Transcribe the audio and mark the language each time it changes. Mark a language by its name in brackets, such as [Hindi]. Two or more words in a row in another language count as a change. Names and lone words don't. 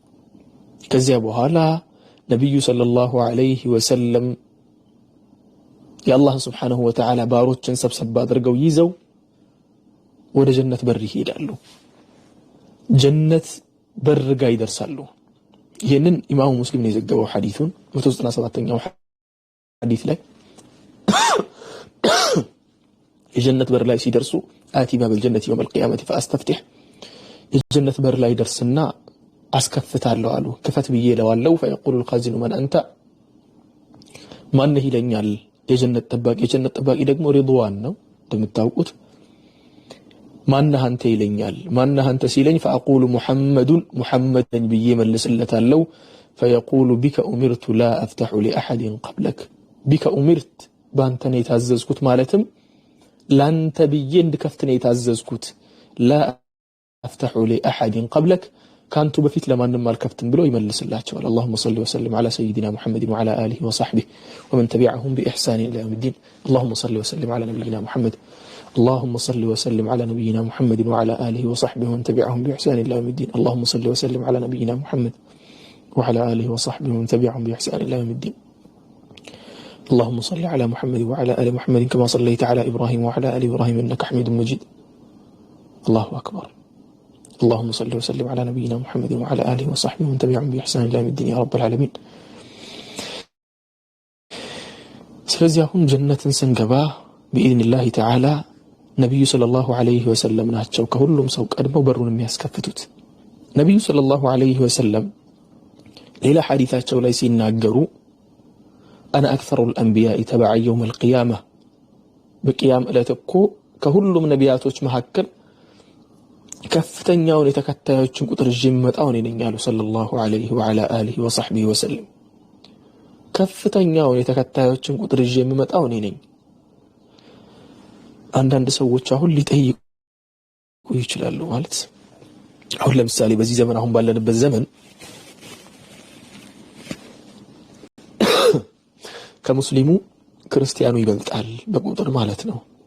[Amharic] ከዚያ በኋላ ነብዩ [Arabic] صلى الله عليه وسلم [Amharic] የአላህ [Arabic] سبحانه وتعالى [Amharic] ባሮችን ሰብሰብ አድርገው ይዘው ወደ ጀነት በር ይሄዳሉ። ጀነት በር ጋር ይደርሳሉ። ይህንን ኢማሙ ሙስሊም ነው የዘገበው ሐዲሱን 197ኛው ሐዲስ ላይ የጀነት በር ላይ ሲደርሱ [Arabic] آتي باب الجنة يوم القيامة فأستفتح [Amharic] የጀነት በር ላይ ደርስና አስከፍታለሁ አሉ። ክፈት ብዬ እለዋለሁ። [Arabic] فيقول الخازن من أنت [Amharic] ማነህ ይለኛል። የጀነት ጠባቂ ደግሞ ሪድዋን ነው እንደምታውቁት። ማነህ አንተ ይለኛል። ማነህ አንተ ሲለኝ [Arabic] فأقول محمد [Amharic] ብዬ መልስለታለሁ። [Arabic] فيقول بك أمرت لا أفتح لأحد قبلك بك أمرت [Amharic] በአንተ ነው የታዘዝኩት ማለትም ላንተ ብዬ እንድከፍት ነው የታዘዝኩት። [Arabic] لا أفتح لأحد قبلك كانت بفيت لمن الكفتن بلو يملس الله تعالى. اللهم صل وسلم على سيدنا محمد وعلى آله وصحبه ومن تبعهم بإحسان إلى يوم الدين. اللهم صل وسلم على نبينا محمد. اللهم صل وسلم على نبينا محمد وعلى آله وصحبه ومن تبعهم بإحسان إلى يوم الدين. اللهم صل وسلم على نبينا محمد وعلى آله وصحبه ومن تبعهم بإحسان إلى يوم الدين. اللهم صل على محمد وعلى آل محمد كما صليت على إبراهيم وعلى آل إبراهيم إنك حميد مجيد. الله أكبر. اللهم صل وسلم على نبينا محمد وعلى آله وصحبه ومن تبعهم بإحسان إلى يوم الدين يا رب العالمين. [Amharic] ስለዚህ አሁን ጀነትን ስንገባ [Arabic] بإذن الله تعالى [Amharic] ነብዩ [Arabic] صلى الله عليه وسلم [Amharic] ናቸው ከሁሉም ሰው ቀድመው በሩን የሚያስከፍቱት። ነብዩ [Arabic] صلى الله عليه وسلم [Amharic] ሌላ ሐዲታቸው ላይ ሲናገሩ [Arabic] أنا أكثر الأنبياء تبعا يوم القيامة بقيام [Amharic] ዕለት እኮ ከሁሉም ነቢያቶች መካከል ከፍተኛውን የተከታዮችን ቁጥር ጅመጣው ነኝ ያሉ [Arabic] صلى الله عليه وعلى آله وصحبه وسلم። [Amharic] ከፍተኛውን የተከታዮችን ቁጥር ጅመጣው ነኝ። አንዳንድ ሰዎች አሁን ሊጠይቁ ይችላሉ ማለት አሁን ለምሳሌ በዚህ ዘመን አሁን ባለንበት ዘመን ከሙስሊሙ ክርስቲያኑ ይበልጣል በቁጥር ማለት ነው።